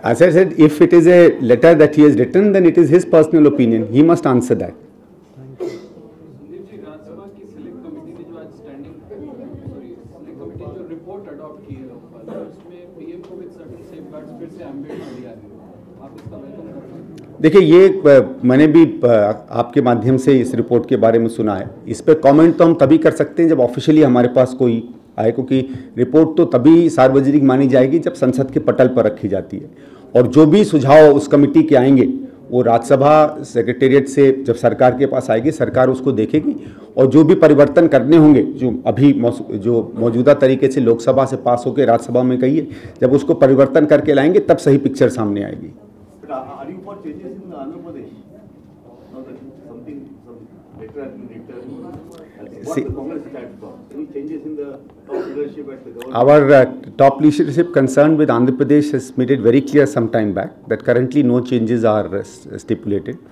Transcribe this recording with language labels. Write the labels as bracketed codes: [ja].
[en] As I said, if it is a letter that he has written, then it is his personal opinion. He must answer that. [hi] Sandeep ji, Rajya Sabha की select committee ने जो आज select committee जो report adopt की है उसमें PM को with certain safeguards फिर से एम्बेड कर दिया है, आप इसका वेलकम करते हैं? देखिए, ये मैंने भी आपके माध्यम से इस रिपोर्ट के बारे में सुना है। इस पर कमेंट तो हम तभी कर सकते हैं जब ऑफिशियली हमारे पास कोई आए, क्योंकि रिपोर्ट तो तभी सार्वजनिक मानी जाएगी जब संसद के पटल पर रखी जाती है। और जो भी सुझाव उस कमेटी के आएंगे वो राज्यसभा सेक्रेटेरिएट से जब सरकार के पास आएगी, सरकार उसको देखेगी और जो भी परिवर्तन करने होंगे, जो अभी जो मौजूदा तरीके से लोकसभा से पास होकर राज्यसभा में कही है, जब उसको परिवर्तन करके लाएंगे तब सही पिक्चर सामने आएगी। [en] Are you for changes in Andhra Pradesh? Now that something, some letter has been written. What's the Congress stand for? Any changes in the top leadership at the government? Our top leadership concerned with Andhra Pradesh has made it very clear some time back that currently no changes are stipulated.